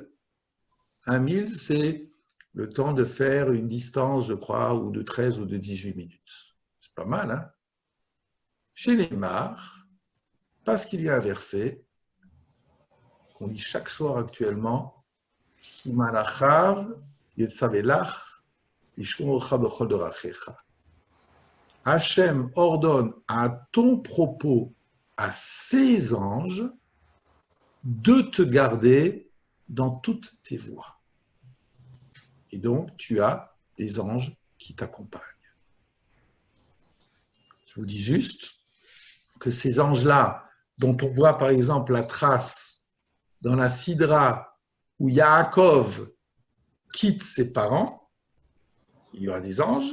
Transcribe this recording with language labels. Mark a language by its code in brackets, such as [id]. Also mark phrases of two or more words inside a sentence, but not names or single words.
[fr] 1000, c'est le temps de faire une distance, je crois, ou de 13 ou de 18 minutes. C'est pas mal, hein? Chez les Mar, parce qu'il y a un verset qu'on lit chaque soir actuellement, [he] כי מלאכיו יצוה לך לשמרך בכל דרכיך. [fr] Hachem ordonne à ton propos, à ses anges, de te garder dans toutes tes voies. Et donc, tu as des anges qui t'accompagnent. Je vous dis juste que ces anges-là, dont on voit par exemple la trace dans la Sidra où Yaakov quitte ses parents, il y aura des anges.